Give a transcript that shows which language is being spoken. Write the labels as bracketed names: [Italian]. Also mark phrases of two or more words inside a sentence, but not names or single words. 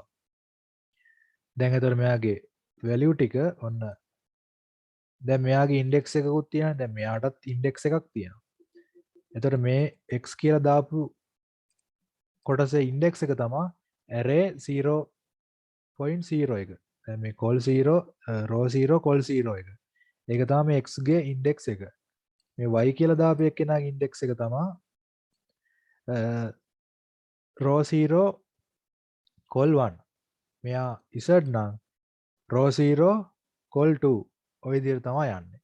[Sinhala] දැන් එතකොට මෙයාගේ value ටික ඔන්න දැන් මෙයාගේ index එකකුත් තියෙනවා. දැන් මෙයාටත් index එකක් තියෙනවා. එතකොට මේ x කියලා දාපු කොටසේ index එක තමයි array 0.0 එක. දැන් මේ [English] col 0 row 0 col 0 [Sinhala] එක. ඒක තමයි මේ x ගේ index එක. මේ y කියලා දාපු එක්කෙනාගේ index එක තමයි [English] row 0 col 1. [Sinhala] මෙයා z නම් [English] row 0 col 2 [Sinhala] ඔය විදිහට තමයි යන්නේ.